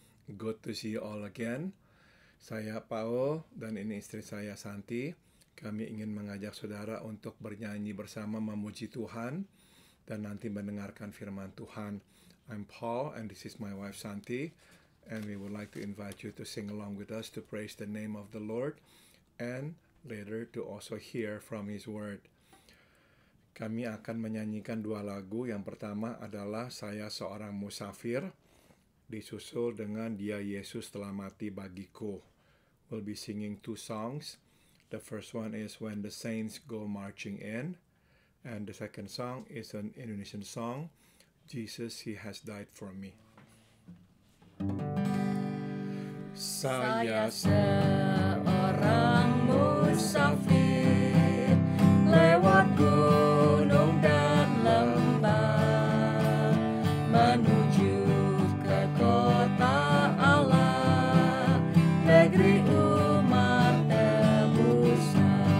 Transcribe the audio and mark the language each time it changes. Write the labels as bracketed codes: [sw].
[en] Good to see you all again. [id] Saya Paul dan ini istri saya Santi. Kami ingin mengajak saudara untuk bernyanyi bersama memuji Tuhan dan nanti mendengarkan firman Tuhan. [en] I'm Paul and this is my wife Santi, and we would like to invite you to sing along with us to praise the name of the Lord and later to also hear from His word. [id] Kami akan menyanyikan dua lagu. Yang pertama adalah Saya Seorang Musafir, disusul dengan Dia Yesus Telah Mati Bagiku. [en] We'll be singing two songs. The first one is When the Saints Go Marching In, and the second song is an Indonesian song, Jesus He Has Died For Me. [id] Saya seorang musafir lewat gunung dan lembah menuju ke kota Allah, negeri umat tebusan.